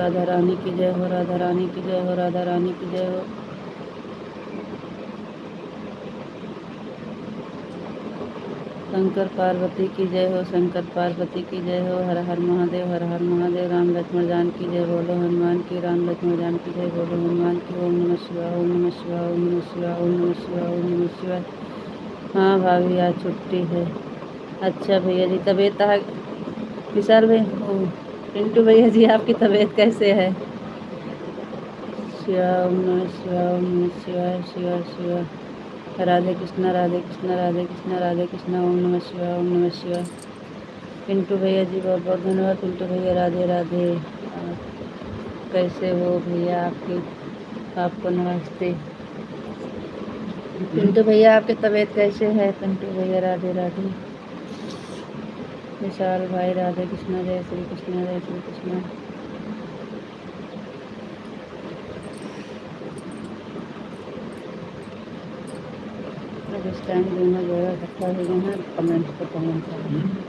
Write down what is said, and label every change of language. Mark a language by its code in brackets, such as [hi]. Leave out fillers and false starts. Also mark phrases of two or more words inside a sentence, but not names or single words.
[hi] राधा रानी की जय हो, राधा रानी की जय हो, राधा रानी की जय हो। शंकर पार्वती की जय हो, शंकर पार्वती की जय हो। हर हर महादेव, हर हर महादेव। राम लक्ष्मण जान की जय बोलो हनुमान की, राम लक्ष्मण जान की जय बोलो हनुमान की। [sa] ओम नमः शिवाय, ओम नमः शिवाय, ओम नमः शिवाय, ओम नमः शिवाय, ओम नमः शिवाय। [hi] हाँ भाभी आज छुट्टी है। अच्छा भैया जी, तबीयत विशाल भाई, ओ पिंटू भैया जी आपकी तबीयत कैसे है। [sa] शिवाय, ओम नमः शिवाय, ओम नमः शिवाय, शिवाय शिवाय। [hi] राधे कृष्णा राधे कृष्णा राधे कृष्णा राधे कृष्णा। [sa] ओम नमः शिवाय, ओम नमः शिवाय। [hi] पिंटू भैया जी बहुत बहुत धन्यवाद। पिंटू भैया राधे राधे। कैसे हो भैया आपको नमस्ते। पिंटू भैया आपकी तबीयत कैसे है। पिंटू भैया राधे राधे। विशाल भाई राधे कृष्णा, जय श्री कृष्ण, जय श्री कृष्ण। अब इस टाइम दोनों जगह इकट्ठा हो गए हैं, कमेंट्स को कमेंट करें।